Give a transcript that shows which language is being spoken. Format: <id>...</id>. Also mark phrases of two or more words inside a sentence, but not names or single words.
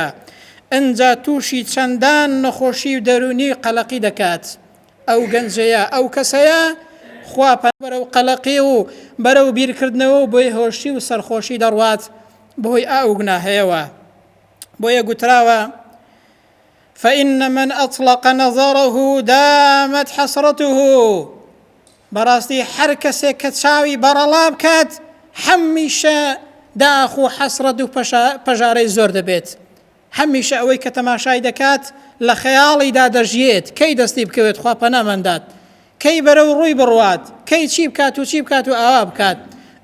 <ckb>ئەنجا تووشی چەندان نەخۆشی و دەرونی قەلەقی دەکات. ئەو گەنجەیە، ئەو کەسەیە خوا بەرەو قەلەقی و بەرەو بیرکردنەوە و بۆی هۆشی و سەرخۆشی دەڕوات بۆی ئەو گوناهەیەوە. بۆیە گوتراوە</ckb> <ar>فإن من أطلق نظره دامت حسرته.</ar> <ckb>بەڕاستی هەر کەسێک کە چاوی بەڕەڵا بکات هەمیشە داخ و حەسرەت و پەژارەی زۆر دەبێت. هەمیشە ئەوەی کە تەماشای دەکات لە خەیاڵیدا دەژیێت. کەی دەستی بکەوێت؟ خوا پەنامەندات. کەی بەرەو ڕووی بڕوات، کەی چی بکات و چی بکات و ئاوا بکات.</ckb>